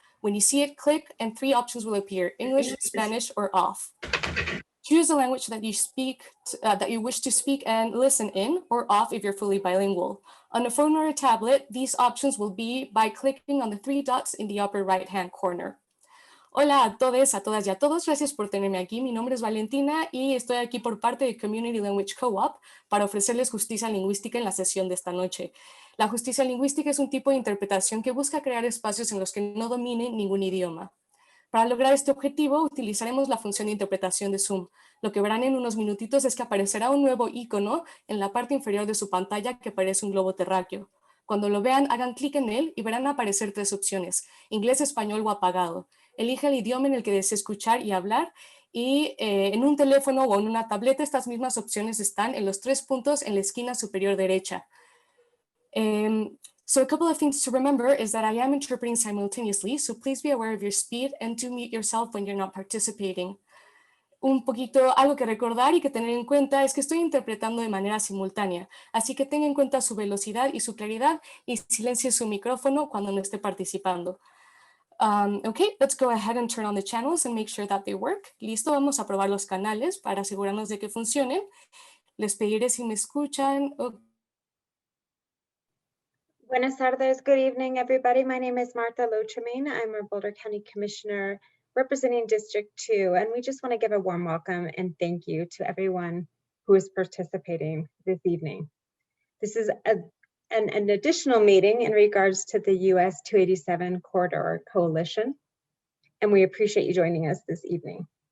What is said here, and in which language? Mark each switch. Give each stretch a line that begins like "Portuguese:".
English: When you see it, click and three options will appear: English, Spanish, or off. Choose the language that you speak, that you wish to speak and listen in, or off if you're fully bilingual. On a phone or a tablet, these options will be by clicking on the three dots in the upper right-hand corner.
Spanish: Hola a todos, a todas y a todos. Gracias por tenerme aquí. Mi nombre es Valentina y estoy aquí por parte de Community Language Co-op para ofrecerles justicia lingüística en la sesión de esta noche. La justicia lingüística es un tipo de interpretación que busca crear espacios en los que no dominen ningún idioma. Para lograr este objetivo, utilizaremos la función de interpretación de Zoom. Lo que verán en unos minutitos es que aparecerá un nuevo icono en la parte inferior de su pantalla que parece un globo terráqueo. Cuando lo vean, hagan clic en él y verán aparecer tres opciones: inglés, español o apagado. Elige el idioma en el que desee escuchar y hablar, y en un teléfono o en una tableta estas mismas opciones están en los tres puntos en la esquina superior derecha.
English: So a couple of things to remember is that I am interpreting simultaneously, so please be aware of your speed and to mute yourself when you're not participating.
Spanish: Algo que recordar y que tener en cuenta es que estoy interpretando de manera simultánea, así que tenga en cuenta su velocidad y su claridad y silencie su micrófono cuando no esté participando.
English: Okay, let's go ahead and turn on the channels and make sure that they work.
Spanish: Listo, vamos a probar los canales para asegurarnos de que funcionen. Les pediré si me escuchan. Buenas tardes.
English: Good evening, everybody. My name is Martha Lochamin. I'm a Boulder County Commissioner representing District 2, and we just want to give a warm welcome and thank you to everyone who is participating this evening. This is an additional meeting in regards to the US 287 Corridor Coalition, and we appreciate you joining us this evening.